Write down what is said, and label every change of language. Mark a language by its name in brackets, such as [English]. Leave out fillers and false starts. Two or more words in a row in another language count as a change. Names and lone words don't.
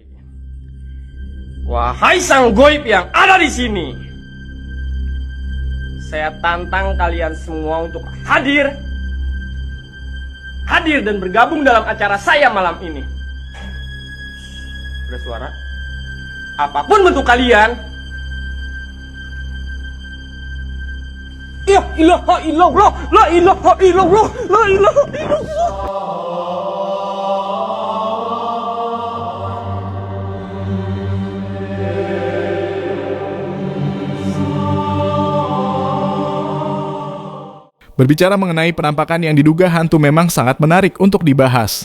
[Indonesian] Wahai sang goib yang ada di sini, saya tantang kalian semua untuk hadir dan bergabung dalam acara saya malam ini. Ada suara? Apapun bentuk kalian, [Arabic] يا إله إلا الله, لا إله إلا الله, لا إله إلا الله. [Indonesian] Berbicara mengenai penampakan yang diduga hantu memang sangat menarik untuk dibahas.